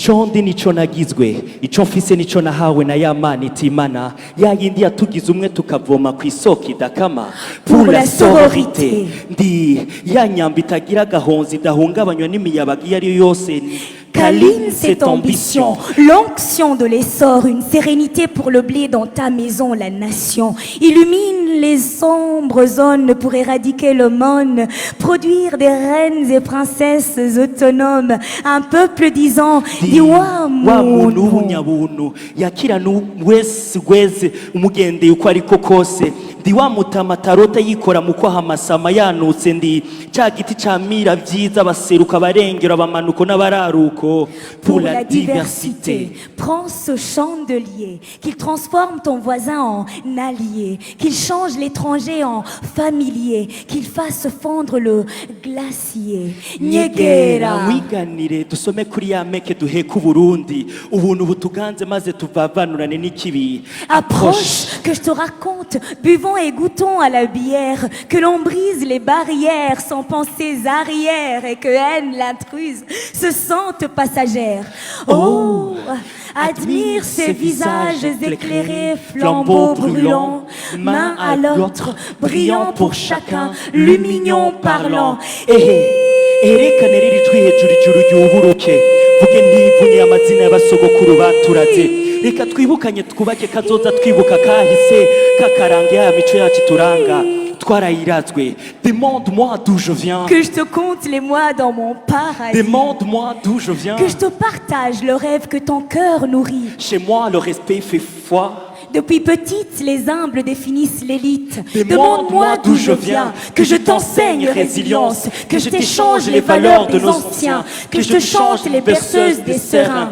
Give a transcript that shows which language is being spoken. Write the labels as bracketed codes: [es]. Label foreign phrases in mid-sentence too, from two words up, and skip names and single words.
[fr] Pour la sororité, câline cette ambition, l'onction de l'essor, une sérénité pour le blé dans ta maison, la nation. Illumine les sombres zones pour éradiquer le monde, produire des reines et princesses autonomes, un peuple disant [rn] Diwa muntu yakira wese umugende uko ariko kose ndi wa mutama tarota yikora mu kwaha amasama yanutse ndi cya giti camira vyiza baseruka barengera bamanuko n'abararuko. [fr] Pour la diversité, prends ce chandelier, qu'il transforme ton voisin en allié, qu'il change l'étranger en familier, qu'il fasse fondre le glacier. [rn] Nyegera wiganire dusome kuri ya meke duheka Burundi ubuntu butuganze maze tuvavanurane n'ikibi. [fr] Approche que je te raconte, buvons et goûtons à la bière, que l'on brise les barrières sans penser arrière et que haine l'intruse se sente passagère. Oh, admire ces visages éclairés, flambeaux brûlants, main à l'autre, brillant pour chacun, lumignon parlant. [rn] Erekane riri jwi hejuru ijuru ryuburuke vuge ntivunye amazina y'abasogokuru baturaze reka twibukanye twubake kazoza twibuka kahise kakarange ya mico yacu turanga twarayirazwe. [fr] Demande-moi d'où je viens, que je te compte les mois dans mon paradis, demande-moi d'où je viens, que je te partage le rêve que ton cœur nourrit. chez moi le respect fait foi. Depuis petite, les humbles définissent l'élite. Demande-moi d'où je viens, que je t'enseigne résilience, que je t'échange les valeurs de nos anciens, que je te chante les berceuses des serins.